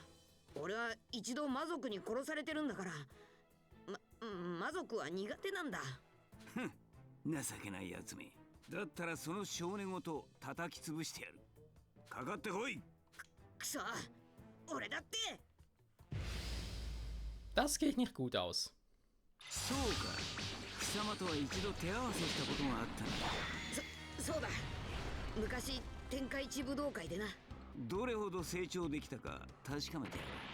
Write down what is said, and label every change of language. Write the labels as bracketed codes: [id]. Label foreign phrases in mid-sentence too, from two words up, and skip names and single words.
[ja] 俺は一度魔族に殺されてるんだから。魔族は苦手なんだ。ふん、情けないやつめ。だったらその少年ごと叩き潰してやる。かかってこい。くそ、俺だって。 [de] Das geht nicht gut aus. [ja] そうか、貴様とは一度手合わせしたことがあったな。そうだ、昔天下一武道会でな。どれほど成長できたか確かめてやる。